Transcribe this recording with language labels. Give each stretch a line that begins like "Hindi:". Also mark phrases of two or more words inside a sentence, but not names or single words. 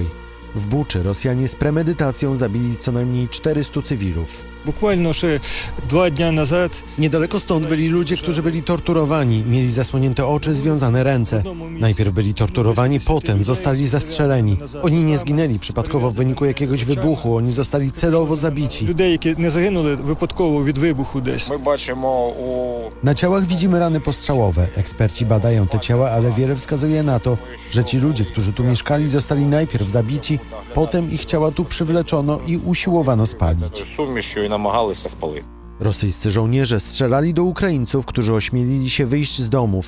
Polish: W Buczy Rosjanie z premedytacją zabili co najmniej 400 cywilów.
Ukrainian: Буквально 2 дні назад.
Polish: Niedaleko stąd byli ludzie, którzy byli torturowani, mieli zasłonięte oczy, związane ręce. Najpierw byli torturowani, potem zostali zastrzeleni. Oni nie zginęli przypadkowo w wyniku jakiegoś wybuchu, oni zostali celowo zabici.
Ukrainian: Людей, які не загинули випадково від вибуху десь.
Polish: Na ciałach widzimy rany postrzałowe. Eksperci badają te ciała, ale wiele wskazuje na to, że ci ludzie, którzy tu mieszkali, zostali najpierw zabici, potem ich ciała tu przywleczono i usiłowano spalić. Rosyjscy żołnierze strzelali do Ukraińców, którzy ośmielili się wyjść z domów.